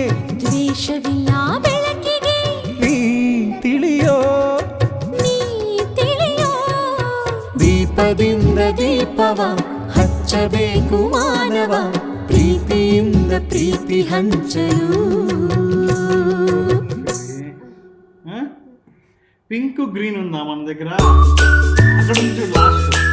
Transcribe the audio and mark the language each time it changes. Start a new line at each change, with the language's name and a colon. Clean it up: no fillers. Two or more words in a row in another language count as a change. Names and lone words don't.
Kannada: ದ್ವೇಷವಿಲ್ಲ ಬೆಳಕಿಗೆ, ನೀ ತಿಳಿಯೋ ನೀ ತಿಳಿಯೋ. ದೀಪದಿಂದ ದೀಪವ ಹಚ್ಚಬೇಕು ಮಾನವ, ಪ್ರೀತಿಯಿಂದ ಪ್ರೀತಿ ಹಂಚಲು.
English: pink green
Telugu: ఉందా మన దగ్గర? అక్కడ నుంచి లాస్ట్